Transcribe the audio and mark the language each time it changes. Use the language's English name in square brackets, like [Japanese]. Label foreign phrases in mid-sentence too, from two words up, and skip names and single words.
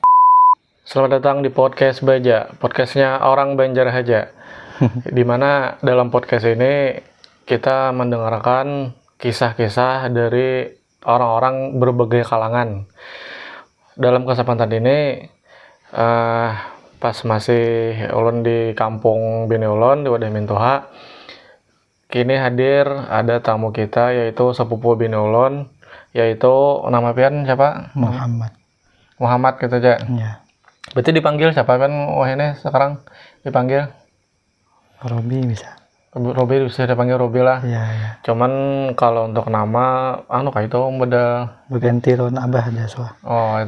[Indonesian] Selamat datang di podcast Baja, podcastnya orang Banjar aja. Dimana dalam podcast ini kita mendengarkan kisah-kisah dari orang-orang berbagai kalangan. [Banjar] Dalam kesempatan ini pas masih ulun di kampung Bini Ulun di Wadah Mintoha, kini hadir ada tamu kita yaitu sepupu Bini Ulun, yaitu nama pian siapa? [Indonesian] Muhammad gitu aja. Ya. Berarti dipanggil siapa kan? Wah ini sekarang dipanggil Robi bisa. Robi bisa dipanggil Robi lah. Iya. Cuman kalau untuk nama kayak itu beda berganti ron abah ada soal. Oh, itu